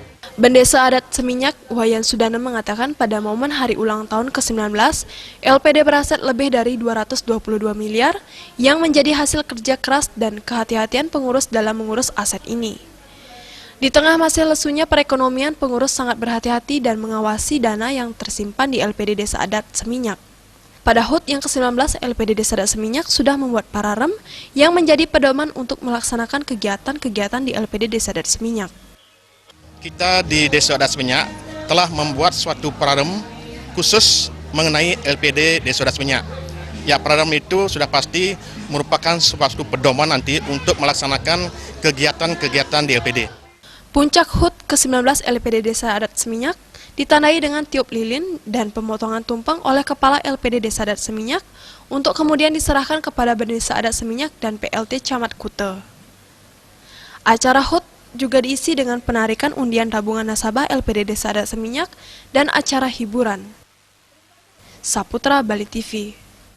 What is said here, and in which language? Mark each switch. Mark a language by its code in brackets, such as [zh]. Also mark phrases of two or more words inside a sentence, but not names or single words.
[id] Bendesa Adat Seminyak, Wayan Sudana, mengatakan pada momen hari ulang tahun ke-19, LPD beraset lebih dari 222 miliar yang menjadi hasil kerja keras dan kehati-hatian pengurus dalam mengurus aset ini. Di tengah masih lesunya perekonomian, pengurus sangat berhati-hati dan mengawasi dana yang tersimpan di LPD Desa Adat Seminyak. Pada HUT yang ke-19, LPD Desa Adat Seminyak sudah membuat pararem yang menjadi pedoman untuk melaksanakan kegiatan-kegiatan di LPD Desa Adat Seminyak. Kita di Desa Adat Seminyak telah membuat suatu pararem khusus mengenai LPD Desa Adat Seminyak. Ya, pararem itu sudah pasti merupakan suatu pedoman nanti untuk melaksanakan kegiatan-kegiatan di LPD. Puncak HUT ke-19 LPD Desa Adat Seminyak ditandai dengan tiup lilin dan pemotongan tumpeng oleh Kepala LPD Desa Adat Seminyak untuk kemudian diserahkan kepada Bendesa Adat Seminyak dan PLT Camat Kute. Acara HUT juga diisi dengan penarikan undian tabungan nasabah LPD Desa Adat Seminyak dan acara hiburan. Saputra Bali TV.